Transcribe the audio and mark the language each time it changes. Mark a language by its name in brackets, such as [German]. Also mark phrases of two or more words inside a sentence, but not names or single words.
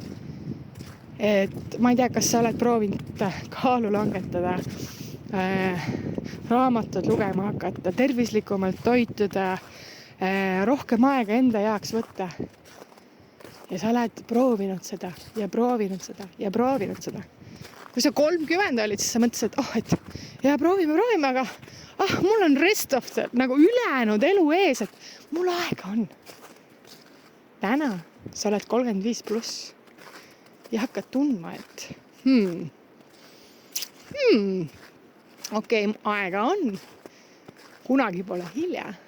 [Estonian] Et ma ei tea, kas sa oled proovinud kaalu langetada, raamatud lugema hakata, tervislikumalt toituda, rohkem aega enda jaoks võtta. Ja sa oled proovinud seda ja proovinud seda ja proovinud seda. Kui sa 30 olid, siis sa mõtlesid, et ja proovime, aga mul on [English] rest of the, [Estonian] nagu ülejäänud elu ees, et mul aega on. Täna sa oled 35 pluss ja hakkad tundma, et okei, aega on. Kunagi pole hilja.